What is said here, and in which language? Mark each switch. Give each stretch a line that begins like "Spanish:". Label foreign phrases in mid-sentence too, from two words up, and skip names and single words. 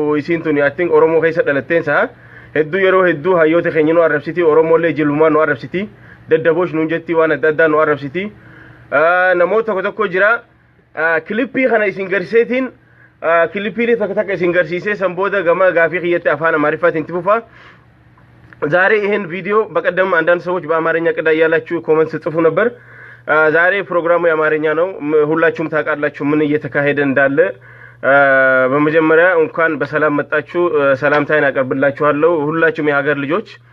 Oromo: isiin tuni
English: I think
Oromo: oromoo keessa dhalatteensa hedduu yeroo hedduu hayyoota keenya nu arrabsiti oromoolee jillumaan nu arrabsiti daddaboosh nuun jetti waan adda addaa nu arrabsiti namoota tokko jira kilippii kana isin garseetiin kilippii takka isin garsiisee san booda gama gaafii kiyyatti afaan amaarifaatiin tifufa
Amharic: ዛሬ ይሄን ቪዲዮ በቀደም አንዳንድ ሰዎች በአማርኛ ቅዳ ያላችሁ ኮሜንት ጽፉ ነበር ዛሬ ፕሮግራሙ የአማርኛ ነው ሁላችሁም ታውቃላችሁ ምን እየተካሄደ እንዳለ በመጀመሪያ እንኳን በሰላም መጣችሁ ሰላምታዬን አቀርብላችኋለሁ ሁላችሁም የሀገር ልጆች